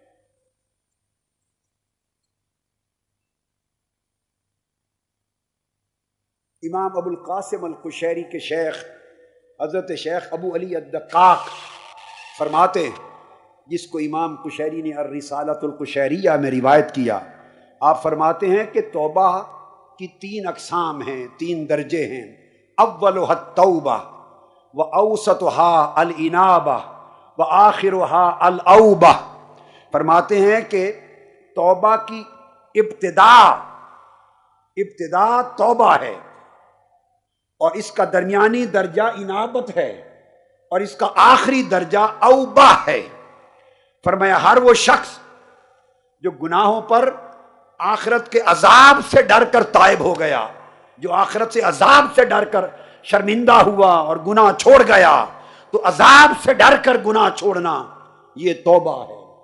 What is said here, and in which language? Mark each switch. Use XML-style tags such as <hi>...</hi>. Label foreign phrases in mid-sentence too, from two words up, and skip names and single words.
<ur>امام ابو القاسم القشیری کے شیخ حضرت شیخ ابو علی الدقاق فرماتے ہیں، جس کو امام قشیری نے الرسالۃ القشیریہ میں روایت کیا، آپ فرماتے ہیں کہ توبہ کی 3 اقسام ہیں، 3 درجے ہیں.</ur> <ar>اولها التوبہ واوسطها الانابہ وآخرها الاوبہ.</ar> <ur>فرماتے ہیں کہ توبہ کی ابتدا توبہ ہے، اور اس کا درمیانی درجہ انابت ہے، اور اس کا آخری درجہ اوبہ ہے. فرمایا ہر وہ شخص جو گناہوں پر آخرت کے عذاب سے ڈر کر تائب ہو گیا، جو آخرت سے عذاب سے ڈر کر شرمندہ ہوا اور گناہ چھوڑ گیا، تو عذاب سے ڈر کر گناہ چھوڑنا یہ توبہ ہے.</ur>